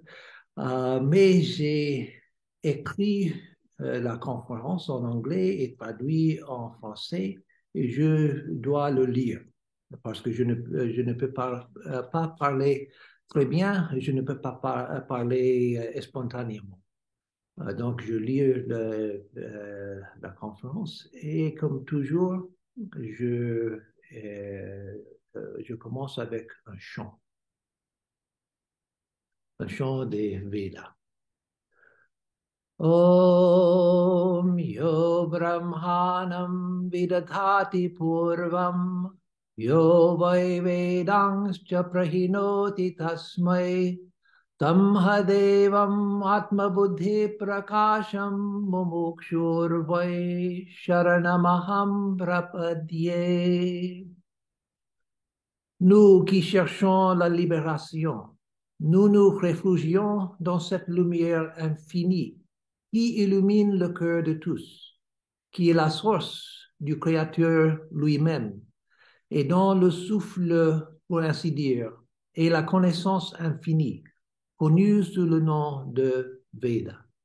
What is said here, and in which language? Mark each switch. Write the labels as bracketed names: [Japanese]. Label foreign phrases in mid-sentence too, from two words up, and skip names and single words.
[French] Mais j'ai écrit la conférence en anglais et traduit en français et je dois le lire parce que je ne peux pas parler très bien, je ne peux pas parler spontanément. Donc, je lis la conférence et comme toujours, je, je commence avec un chant des Védas. [Sanskrit] ॐ यो ब्रह्माणं विदधाति पूर्वं यो वै वेदांश्च प्रहिणोति तस्मै तमहदेवम् आत्मबुद्धिप्रकाशं मुमुक्षुर्वै शरणमहं प्रपद्ये. [French] Nous qui cherchons la libération, nous nous réfugions dans cette lumière infinie qui illumine le cœur de tous, qui est la source du Créateur lui-même, et dont le souffle, pour ainsi dire, est la connaissance infinie, connue sous le nom de Veda.